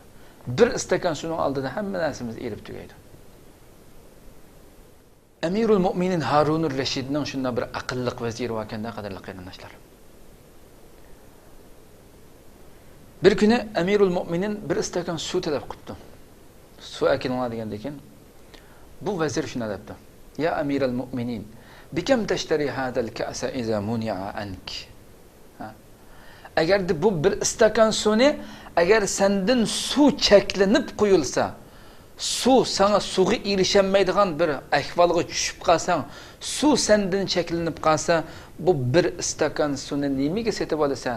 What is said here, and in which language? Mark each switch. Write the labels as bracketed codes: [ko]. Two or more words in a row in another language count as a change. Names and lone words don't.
[uz] Bir istakan suvning oldida hamma narsamiz erib tugaydi. Amirul Mu'minin Harunur Rashidning shunday bir aqlliq vaziri vakanda qadrli qarindoshlar. Bir kuni Amirul Mu'minin bir istakan suv talab qildi. Suv akinlar degandan keyin bu vazir shunday debdi: [ar] "يا أمير المؤمنين بكم تشتري هذا الكأس إذا منع عنك?" [uz] Agar bu bir istakan suvni agar sendan suv cheklanib qo'yilsa, suv sana suvga erishamaydigan bir ahvolga tushib qolsang, suv sendan cheklanib qolsa, bu bir istakan suvni nimaga setib olasan?